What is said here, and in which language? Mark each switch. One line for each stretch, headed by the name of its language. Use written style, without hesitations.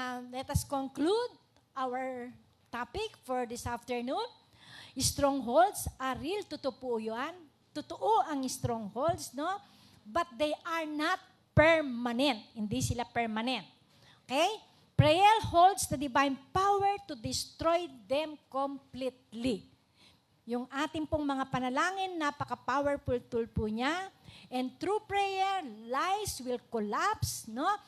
English: Let us conclude our topic for this afternoon. Strongholds are real,
Filipino: totoo po yan. Totoo ang strongholds, no?
English: But they are not permanent.
Filipino: Hindi sila permanent.
English: Okay? Prayer holds the divine power to destroy them completely.
Filipino: Yung ating pong mga panalangin, napaka-powerful tool po niya.
English: And through prayer, lies will collapse, no?